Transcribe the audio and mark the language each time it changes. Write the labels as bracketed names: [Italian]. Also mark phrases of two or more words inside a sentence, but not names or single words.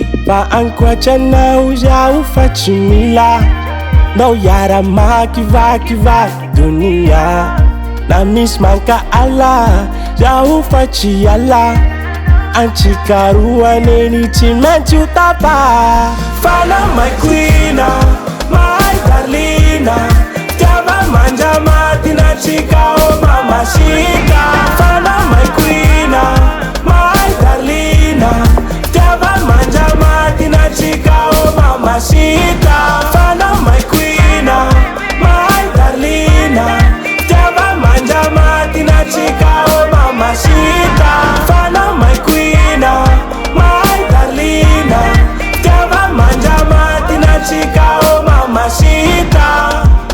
[Malagasy] Fa ankoatranao zaho fa tsy mila nao yara makivakivaky dunia. Na misy mankaala zaho fa tsy ala, antsika roa neny tsy maintsy ho tapa. Fana [English] my queen, my darling, [Malagasy] fitiava manjamaty natsika oh mamacita. Fana [English] my queen, my darling, [Malagasy] fitiava manjamaty natsika oh mamacita. Fana [English] my queen, my darling, [Malagasy] fitiava manjamaty natsika oh mamacita. [English] Fana my queen, my darling, [Malagasy] fitiava manjamaty natsika oh mamacita.